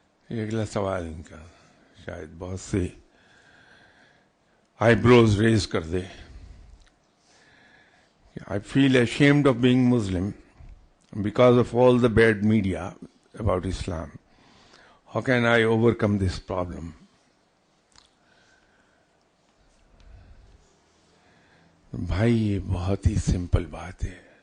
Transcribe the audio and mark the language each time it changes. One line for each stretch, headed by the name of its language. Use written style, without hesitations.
Urdu: یہ اگلا سوال ان کا شاید بہت سے
English: eyebrows raise
Urdu: کر دے.
English: I feel ashamed of being Muslim because of all the bad media about Islam. How can I overcome this problem?
Urdu: بھائی یہ بہت ہی سمپل بات ہے.